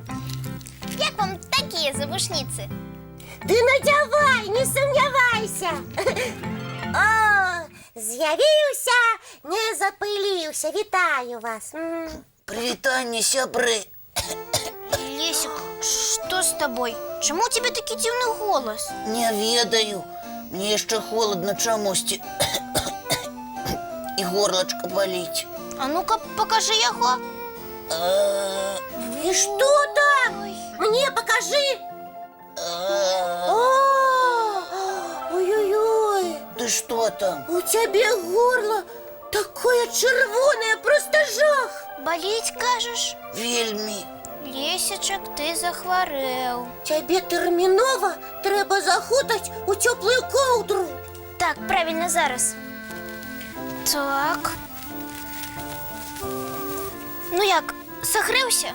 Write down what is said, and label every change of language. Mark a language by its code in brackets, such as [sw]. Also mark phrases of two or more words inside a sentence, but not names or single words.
[be] Як вам такія завушніцы? Ты надзявай, не сумнявайся. О, з'явіўся, не запыліўся. Вітаю вас. Прывітанне, сябры. Лесик, [ru] что с тобой? Чему у тебя [be] такі дзіўны голос? Не ведаю. Мне яшчэ холодна чамусьці. І горлачка баліць. [ru] А ну-ка, покажи яго. И что там? Мне покажи. Ой-ой-ой. Ты что там? У тебя горло такое [be] чырвонае, просто жах. [ru] Болеть, кажешь? [be] Вельмі. Лесечек, ты захварэў. Тебе тэрмінова трэба захутаць у цёплую коўдру. Так, правильно, зараз. Так. Ну як, сагрэўся?